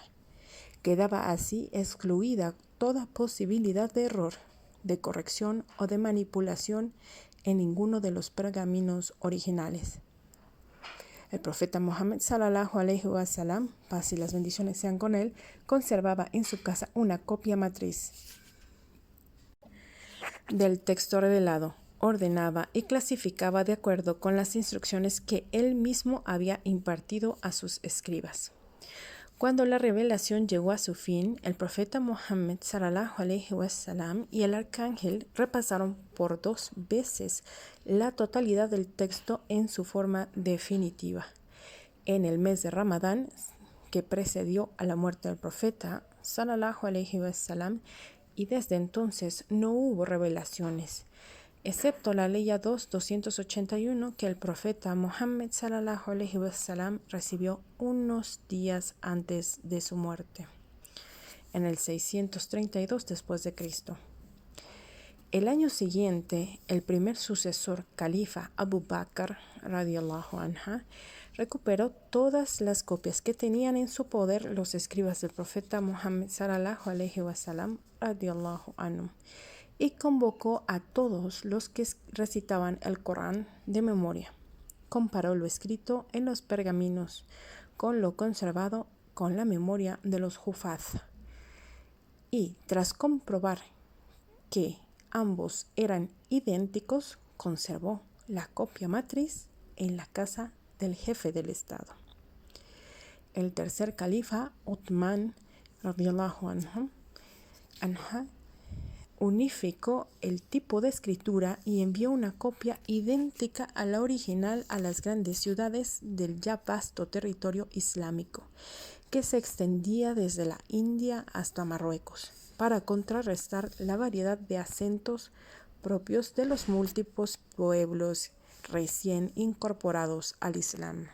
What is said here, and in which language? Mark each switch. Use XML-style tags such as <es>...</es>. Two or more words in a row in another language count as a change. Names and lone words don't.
<es>Quedaba así excluida toda posibilidad de error, de corrección o de manipulación en ninguno de los pergaminos originales. El profeta Muhammad</es> <ar>صلى الله عليه وسلم,</ar> <es>paz y las bendiciones sean con él, conservaba en su casa una copia matriz del texto revelado, ordenaba y clasificaba de acuerdo con las instrucciones que él mismo había impartido a sus escribas. Cuando la revelación llegó a su fin, el profeta Muhammad</es> <ar>صلى الله عليه وسلم</ar> <es>y el arcángel repasaron por 2 veces la totalidad del texto en su forma definitiva. En el mes de Ramadán, que precedió a la muerte del profeta</es> <ar>صلى الله عليه وسلم,</ar> <es>y desde entonces no hubo revelaciones, excepto la ley 281 que el profeta Muhammad</es> <ar>صلى الله عليه وسلم</ar> <es>recibió unos días antes de su muerte, en el 632 después de Cristo. El año siguiente, el primer sucesor califa Abu Bakr</es> <ar>رضي الله عنها</ar> <es>recuperó todas las copias que tenían en su poder los escribas del profeta Muhammad</es> <ar>صلى الله عليه وسلم رضي الله عنه,</ar> <es>y convocó a todos los que recitaban el Corán de memoria. Comparó lo escrito en los pergaminos con lo conservado con la memoria de los hufaz. Y tras comprobar que ambos eran idénticos, conservó la copia matriz en la casa del jefe del Estado. El tercer califa,</es> <ar>عثمان رضي الله عنه,</ar> <es>unificó el tipo de escritura y envió una copia idéntica a la original a las grandes ciudades del ya vasto territorio islámico, que se extendía desde la India hasta Marruecos, para contrarrestar la variedad de acentos propios de los múltiples pueblos recién incorporados al Islam.</es>